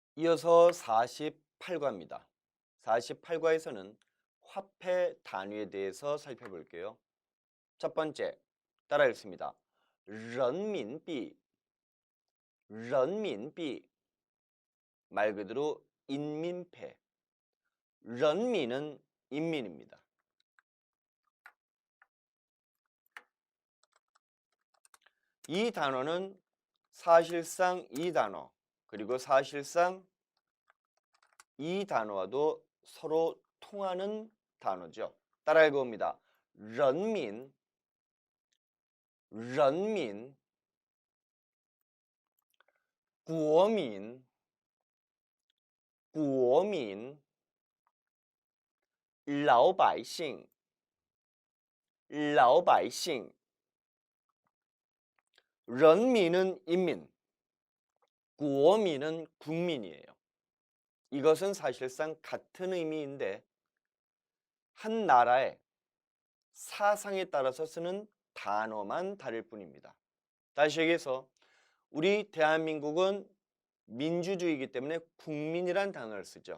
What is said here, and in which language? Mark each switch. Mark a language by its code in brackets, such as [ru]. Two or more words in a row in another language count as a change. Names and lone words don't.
[ko] 이어서 48과입니다. 48과에서는 화폐 단위에 대해서 살펴볼게요. 첫 번째, 따라 읽습니다. [zh] 人民币, 人民币, [ko] 말 그대로 인민폐. 人民은 인민입니다. 이 단어는 사실상 이 단어, 그리고 사실상 이 단어와도 서로 통하는 단어죠. 따라 읽어봅니다. [zh] 人民, 人民, 国民, 国民, 老百姓, 老百姓. [ko] 人民은 인민, 国民은 국민이에요. 이것은 사실상 같은 의미인데 한 나라의 사상에 따라서 쓰는 단어만 다를 뿐입니다. 다시 얘기해서 우리 대한민국은 민주주의이기 때문에 국민이란 단어를 쓰죠.